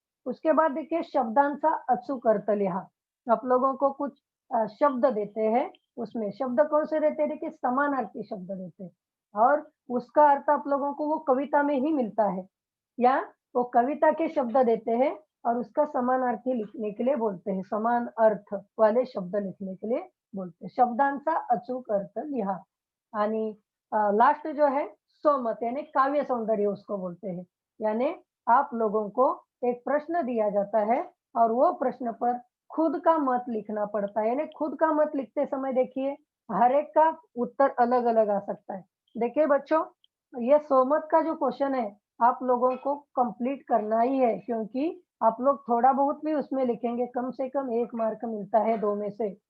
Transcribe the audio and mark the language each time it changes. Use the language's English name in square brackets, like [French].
[Hindi] उसके बाद देखिए [Marathi] शब्दांचा अचूक अर्थ लिहा. [Hindi] आप लोगों को कुछ शब्द देते हैं, उसमें शब्द कौन से देते हैं? देखिए समानार्थी शब्द देते हैं और उसका अर्थ आप लोगों को वो कविता में ही मिलता है या वो कविता के शब्द देते हैं और उसका समानार्थी लिखने के लिए बोलते हैं, समान अर्थ वाले शब्द लिखने के लिए बोलते हैं. [Marathi] शब्दांचा अचूक अर्थ लिहा. [Hindi] आणि लास्ट जो है स्वमत यानी काव्य सौंदर्य उसको बोलते हैं. यानी आप लोगों को एक प्रश्न दिया जाता है और वो प्रश्न पर खुद का मत लिखना पड़ता है. यानी खुद का मत लिखते समय देखिए हर एक का उत्तर अलग-अलग आ सकता है. देखिए बच्चों, ये स्वमत का जो क्वेश्चन है आप लोगों को कंप्लीट करना ही है क्योंकि आप लोग थोड़ा बहुत भी उसमें लिखेंगे, कम से कम 1 मार्क मिलता है 2 में से.